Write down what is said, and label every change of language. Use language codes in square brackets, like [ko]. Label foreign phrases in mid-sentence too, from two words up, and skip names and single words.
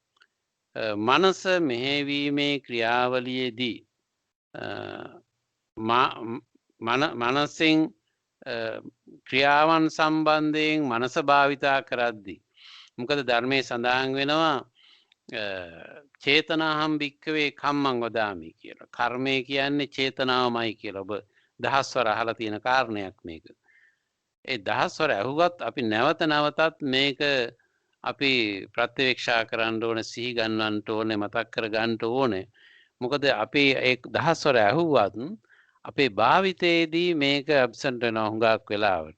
[si] මනස මෙහෙවීමේ ක්‍රියාවලියේදී මනසෙන් ක්‍රියාවන් සම්බන්ධයෙන් මනස භාවිතා කරද්දී මොකද ධර්මයේ සඳහන් වෙනවා [pi] චේතනාහම් භික්කවේ කම්මං වදාමි [si] කියලා. කර්මය කියන්නේ චේතනාවමයි කියලා. ඔබ දහස්වර අහලා තියෙන කාරණයක් මේක. ඒ දහස්වර ඇහුවත් අපි නැවත නැවතත් මේක අපි ප්‍රත්‍යවේක්ෂා කරන්න ඕනේ, සිහි ගන්නවන්න ඕනේ, මතක් කර ගන්න ඕනේ. මොකද අපි ඒ දහස්වර ඇහුවත් අපේ භාවිතයේදී මේක ඇබ්සන්ට් වෙනවා හුඟක් වෙලාවට.